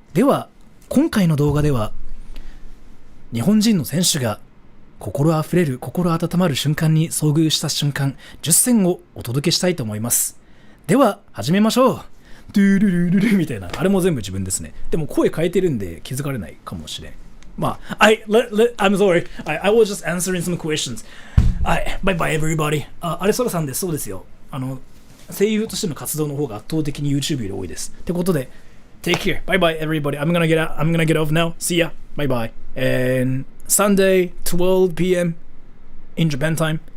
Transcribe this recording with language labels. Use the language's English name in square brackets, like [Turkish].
[Japanese] では今回の動画では日本人の選手が心温まる瞬間に遭遇した瞬間10選をお届けしたいと思います。では始めましょう。ドゥルルルルみたいな、あれも全部自分ですね。でも声変えてるんで気づかれないかもしれん。 [English] まあ、I'm sorry. I was just answering some questions. はい、bye bye everybody. [Japanese] あれそらさんです。そうですよ。声優としての活動の方が圧倒的に YouTube より多いです。ってことで、 [English] take care. Bye bye everybody. I'm gonna get off now. See ya. Bye bye. And Sunday, 12 p.m. in Japan time.